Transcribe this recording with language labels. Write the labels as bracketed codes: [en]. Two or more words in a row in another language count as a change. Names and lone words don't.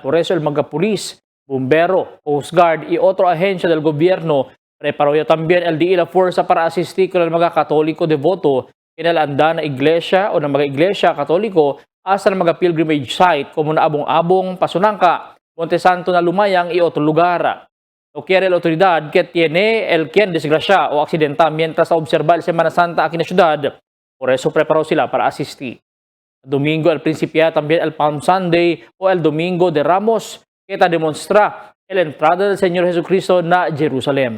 [cbk] Por eso el mga pulis, bumbero, Coast Guard y otro agencia del gobierno preparó ya también el di la fuerza para asistir con el mga katoliko devoto en el anda na iglesia o na mga iglesia katoliko hasta na mga pilgrimage site como na Abong-Abong, Pasunangka, Monte Santo na Lumayang y otro lugar. No quiere la autoridad que tiene el quien desgracia o aksidenta mientras observa el Semana Santa aquí na syudad. Por eso preparó sila para asistir. Domingo el Principia también el Palm Sunday o el Domingo de Ramos que demonstra el entrada del Señor Jesucristo na Jerusalem.